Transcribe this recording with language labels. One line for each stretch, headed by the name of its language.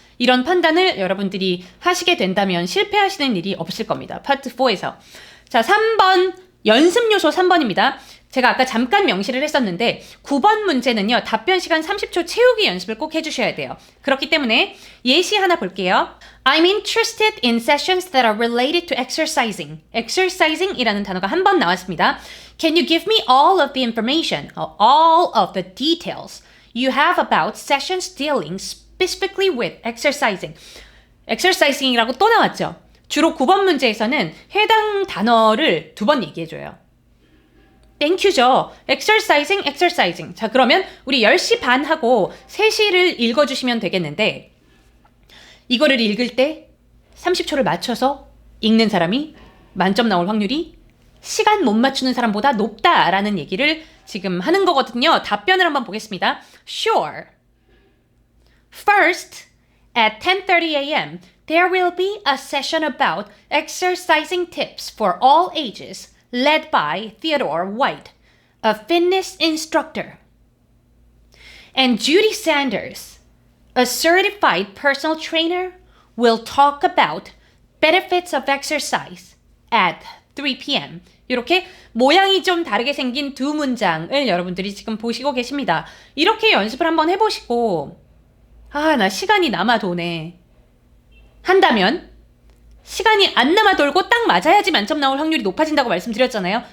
Korean: 이런 판단을 여러분들이 하시게 된다면 실패하시는 일이 없을 겁니다. 파트 4에서. 자, 3번 연습 요소 3번입니다. 제가 아까 잠깐 명시를 했었는데 9번 문제는요. 답변 시간 30초 채우기 연습을 꼭 해주셔야 돼요. 그렇기 때문에 예시 하나 볼게요.
English: I'm interested in sessions that are related to exercising.
Korean: exercising 이라는 단어가 한 번 나왔습니다.
English: Can you give me all of the information, all of the details you have about sessions dealing specifically with exercising?
Korean: exercising이라고 또 나왔죠. 주로 9번 문제에서는 해당 단어를 2번 얘기해줘요. 땡큐죠. exercising. 자, 그러면 우리 10시 반 하고 3시를 읽어주시면 되겠는데 이거를 읽을 때 30초를 맞춰서 읽는 사람이 만점 나올 확률이 시간 못 맞추는 사람보다 높다라는 얘기를 지금 하는 거거든요. 답변을 한번 보겠습니다.
English: Sure. First, at 10:30 a.m., there will be a session about exercising tips for all ages led by Theodore White, a fitness instructor. And Judy Sanders, a certified personal trainer, will talk about benefits of exercise at 3 p.m.
Korean: 이렇게 모양이 좀 다르게 생긴 두 문장을 여러분들이 지금 보시고 계십니다. 이렇게 연습을 한번 해보시고 나 시간이 남아 도네 한다면 시간이 안 남아 돌고 딱 맞아야지 만점 나올 확률이 높아진다고 말씀드렸잖아요.